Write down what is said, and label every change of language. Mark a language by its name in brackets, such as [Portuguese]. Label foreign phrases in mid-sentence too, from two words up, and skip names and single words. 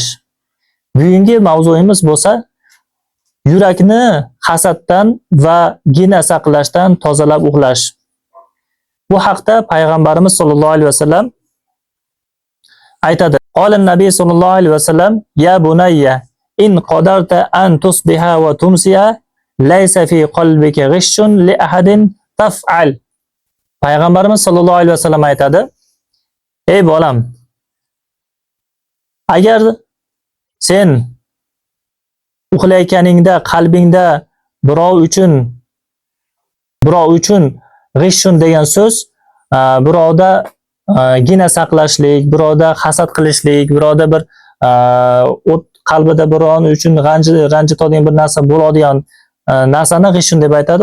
[Uzbek] Bugungi mavzuimiz bo'lsa yurakni hasaddan va gina saqlashdan tozalab uxlash. Bu haqda payg'ambarimiz [Arabic] صلى الله عليه وسلم [Uzbek] aytadi. [Arabic] قال النبي صلى الله عليه وسلم: "يا بني إن قدرت أن تصبح وتمسي ليس في قلبك غش لأحد فافعل." [Uzbek] Payg'ambarimiz [Arabic] صلى الله عليه وسلم [Uzbek] aytadi: "Ey bolam, agar sen uxlayotganingda qalbingda birov uchun g'ishshun degan so'z, birovda gina saqlashlik, birovda hasad qilishlik, birovda bir qalbida biron uchun ranjitadigan bir narsa bo'ladigan narsani g'ishshun deb aytadi.